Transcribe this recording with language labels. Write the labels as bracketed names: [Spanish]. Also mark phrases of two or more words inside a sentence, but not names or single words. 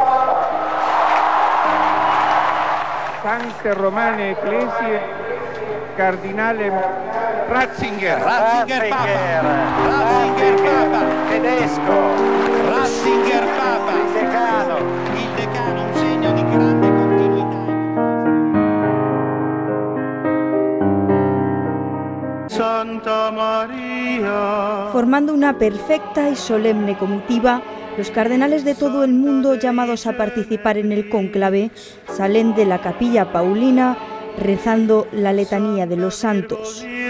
[Latin] Sancte Romane Ecclesiae Cardinalem Ratzinger. [Italian] Ratzinger Papa. Ratzinger Papa. Tedesco. Ratzinger Papa. Il decano, un segno di grande continuità. [Spanish] Santa María. Formando una perfecta y solemne comitiva, los cardenales de todo el mundo llamados a participar en el cónclave salen de la Capilla Paulina rezando la letanía de los santos.